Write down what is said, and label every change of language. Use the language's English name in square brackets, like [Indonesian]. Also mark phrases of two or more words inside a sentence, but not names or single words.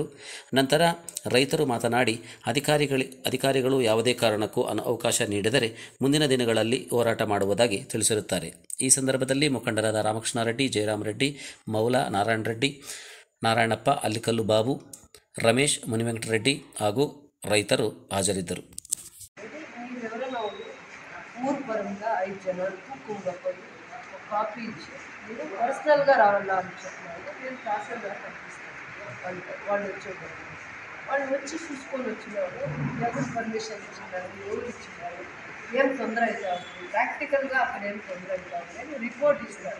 [Kannada] ನಂತರ ರೈತರು ಮಾತನಾಡಿ ಅಧಿಕಾರಿಗಳು ಯಾವುದೇ ಕಾರಣಕ್ಕೂ ಅವಕಾಶ ನೀಡಿದರೆ ಮುಂದಿನ ದಿನಗಳಲ್ಲಿ ಹೋರಾಟ ಮಾಡುವುದಾಗಿ ತಿಳಿಸಿರುತ್ತಾರೆ. ಈ ಸಂದರ್ಭದಲ್ಲಿ ಮುಖಂಡರಾದ ರಾಮಕೃಷ್ಣ ರೆಡ್ಡಿ, ಜಯರಾಮ್ ರೆಡ್ಡಿ, ಮೌಲಾ, ನಾರಾಯಣ ರೆಡ್ಡಿ, ನಾರಾಯಣಪ್ಪ, ಅಲ್ಲಿಕಲ್ಲು ಬಾಬು, ರಮೇಶ್, ಮುನಿವೆಂಕಟರೆಡ್ಡಿ ಹಾಗೂ ರೈತರು ಹಾಜರಿದ್ದರು. [Telugu] కాపీ ఇచ్చి మీరు పర్సనల్గా రావాలా అని చెప్పినారు. నేను తహసీల్దార్ పంపిస్తాను వాళ్ళు వచ్చేటప్పుడు. వాళ్ళు వచ్చి చూసుకొని వచ్చినారు. ఎవరు పర్మిషన్ ఇచ్చినారు, ఎవరు ఇచ్చినారు, ఏం తొందర అవుతా ఉంది, ప్రాక్టికల్గా అక్కడ ఏం తొందర అవుతా ఉంది అని రిపోర్ట్ ఇస్తారు.